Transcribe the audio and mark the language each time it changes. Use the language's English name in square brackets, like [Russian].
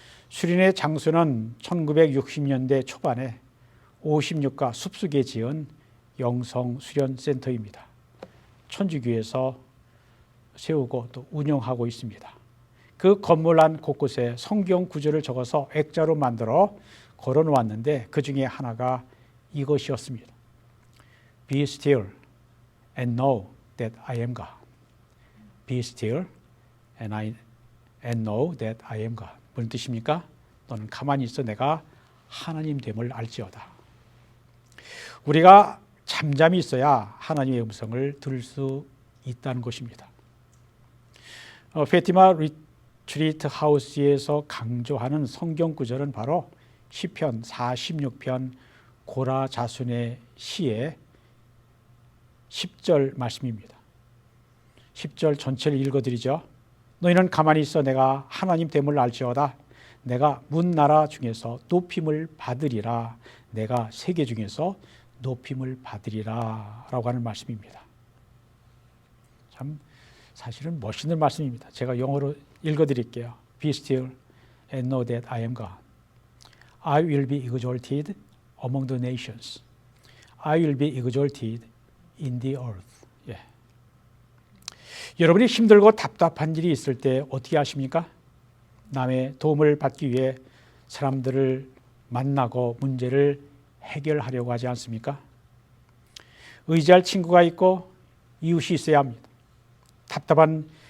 [Korean] 수련회 장소는 1960년대 초반에 56가 숲속에 지은 영성수련센터입니다. 천주교에서 세우고 또 운영하고 있습니다. 그 건물 안 곳곳에 성경 구절을 적어서 액자로 만들어 걸어 놓았는데 그 중에 하나가 이것이었습니다. [English] Be still and know that I am God. Be still and know that I am God. [Korean] 무슨 뜻입니까? 너는 가만히 있어 내가 하나님 됨을 알지어다. 우리가 잠잠히 있어야 하나님의 음성을 들을 수 있다는 것입니다. 페티마 리트리트 하우스에서 강조하는 성경 구절은 바로 시편 46편 고라 자손의 시의 10절 말씀입니다. 10절 전체를 읽어드리죠. 너희는 가만히 있어 내가 하나님 됨을 알지어다. 내가 문나라 중에서 높임을 받으리라. 내가 세계 중에서 높임을 받으리라 라고 하는 말씀입니다. 참 사실은 멋있는 말씀입니다. 제가 영어로 읽어드릴게요. [English] Be still and know that I am God. I will be exalted among the nations. I will be exalted in the earth. [Korean] 예. 여러분이 힘들고 답답한 일이 있을 때 어떻게 하십니까? 남의 도움을 받기 위해 사람들을 만나고 문제를 해결하려고 하지 않습니까? 의지할 친구가 있고 이웃이 있어야 합니다. 답답한